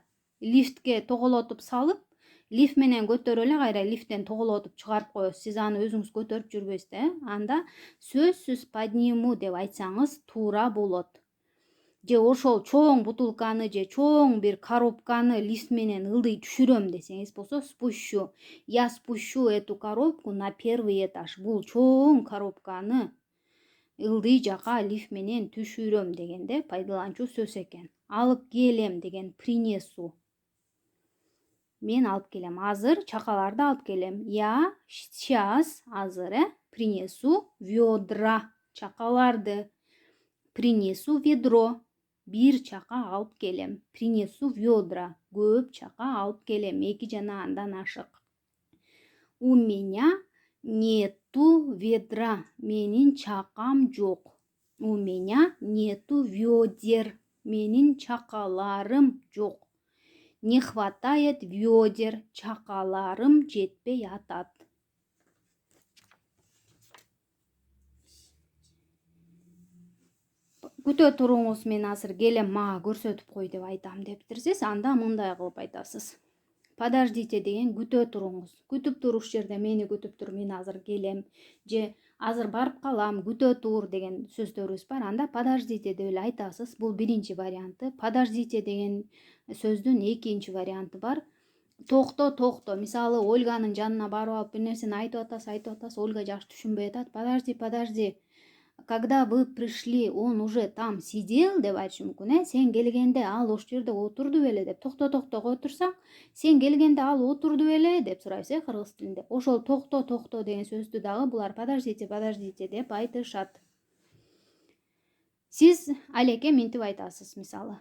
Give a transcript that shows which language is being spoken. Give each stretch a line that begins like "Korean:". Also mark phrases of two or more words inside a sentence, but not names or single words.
Kyrgyz: Лифтке тоголотуп салып, лифт менен көтөрүп эле кайра лифттен тоголотуп чыгарып коесуз. Сиз аны өзүңүз көтөрүп жүрбөйсүз да. Анда сөзсүз подниму деп айтсаңыз туура болот. Же ошол чоң бутылканы же чоң бир коробканы лифт менен ылдый түшүрөм десеңиз болсо,
Russian: спущу. Я спущу эту коробку на 1-й этаж.
Kyrgyz: Бул чоң коробканы ылдый жака лифт менен түшүрөм дегенде пайдаланчу сөз экен. Алып келем деген принесу. Мен алып келем. Азыр чакаларды алып келем.
Russian: Я сейчас, азыр, принесу ведра. Чакаларды. Принесу ведро.
Kyrgyz: Бир чака алып келем.
Russian: Принесу ведра.
Kyrgyz: Көп чака алып келем. 2 жана андан ашык.
Russian: У меня нету ведра.
Kyrgyz: Менин чакам жок.
Russian: У меня нету ведер.
Kyrgyz: Менин чакаларым жок.
Russian: Не хватает ведер.
Kyrgyz: Чакаларым жетпей атат. Күтө туруңуз, мен азыр келем, мага көрсөтүп кой деп айтам дептирсиз, анда мындай кылып айтасыз. Подождите деген күтө туруңуз. Күтүп туруш жерде мени күтүп тур, мен азыр келем. Же азыр барып калам, күтө тур деген сөздөрүбүз бар. Анда подождите деп эле айтасыз. Бул биринчи варианты. Подождите деген сөздүн экинчи варианты бар. Токто. Мисалы, Ольганын жанына барып алып бир нерсени айтып атасыз, Ольга жакшы түшүнбөй атат.
Russian: Подожди. Когда вы пришли, он уже там сидел
Kyrgyz: деп айтыш мүмкүн. Сен келгенде ал ошол жерде отурду беле деп. Токто кой турсаң, сен келгенде ал отурду беле деп сурайсыз кыргыз тилинде. Ошол токто деген сөздү дагы булар подождите деп айтышат. Сиз Алеке минтип айтасыз, мисалы.